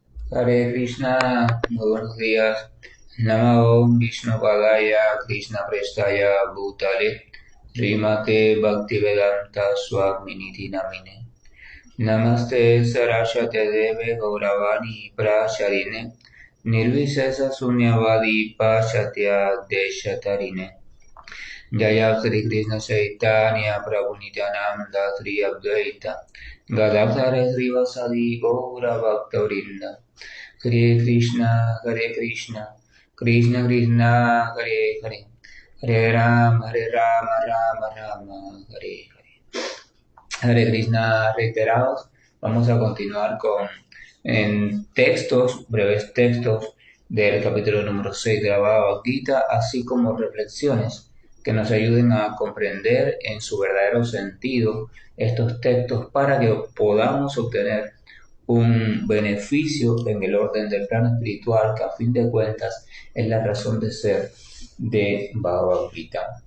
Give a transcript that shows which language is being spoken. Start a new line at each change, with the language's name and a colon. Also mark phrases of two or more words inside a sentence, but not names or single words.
Sanskrit: Hare Krishna,
Spanish: muy buenos días.
Sanskrit: Namo Vishnu Padaya Krishna Prestaya Bhutale Srimate Bhaktivedanta Swamini Namine Namaste Saraswate Deve Gauravani Pracharine Nirvisesa Sunyavadi Pachatya Deshatarine Jaya Sri Krishna Chaitanya Prabhu Nityananda Sri Advaita Gadadhara Srivasadi Gaura Bhakta Hare Krishna, Hare Krishna, Krishna Krishna, Hare Hare, Hare Rama, Rama Rama, Hare Hare. Hare Krishna
Spanish: reiterados. Vamos a continuar con breves textos del capítulo número 6 de la Bhagavad Gita, así como reflexiones que nos ayuden a comprender en su verdadero sentido estos textos para que podamos obtener un beneficio en el orden del plano espiritual, que a fin de cuentas es la razón de ser de Bhagavad Gita.